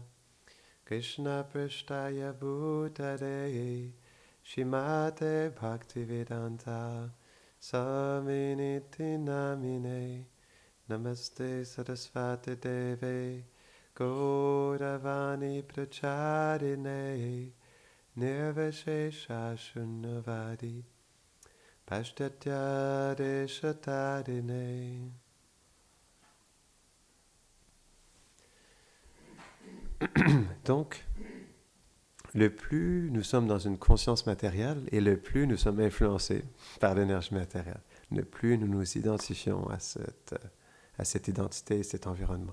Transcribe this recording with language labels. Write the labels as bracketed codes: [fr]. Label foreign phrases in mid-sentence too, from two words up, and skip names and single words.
[sa] कृष्ण प्रेष्ठाय भूतले श्रीमते भक्तिवेदान्त स्वामिनिति नामिने नमस्ते सरस्वती देवे गौरवाणी प्रचारिणे निर्विशेष शून्यवादि पाश्चात्य देशतारिणे. [fr] Donc, le plus nous sommes dans une conscience matérielle et le plus nous sommes influencés par l'énergie matérielle, le plus nous nous identifions à cette identité et cet environnement.